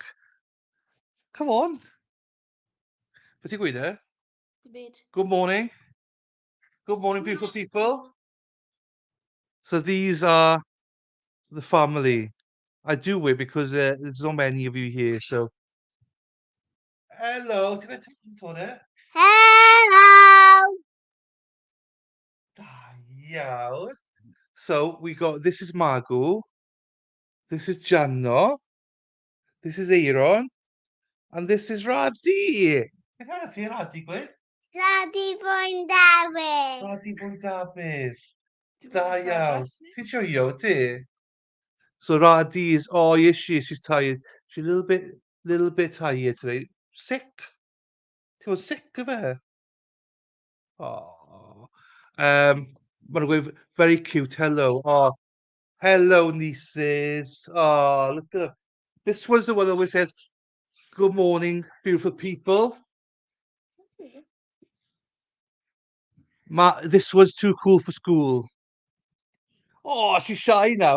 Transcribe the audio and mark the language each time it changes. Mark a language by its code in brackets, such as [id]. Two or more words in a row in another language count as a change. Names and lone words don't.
[en] Come on. But you there? Good morning. Good morning, beautiful people. So these are the family. I do it because there's not many of you here, so. Hello, [cy] ti'n gwybod ti'n gwybod? [en] Hello. [cy] Da iawn. [en] So we got, this is Margot, this is Janno, this is Aaron, and this is Radhi. [cy] Beth arall ti, Radhi, gwe? [en] Daddy Boy David. [cy] Radhi Bwy Dafydd. Da iawn. Ti'n joio, ti? [en] So Radhi is, oh yes she's tired. She's a little bit tired today. Sick. [cy] Ti'n bod [en] sick of her? Oh. [cy] Maen nhw'n gweud, [en] very cute, hello. Oh, hello, nieces. Oh, look at that. This was the one that always says, good morning, beautiful people. This was too cool for school. Oh, she's shy now.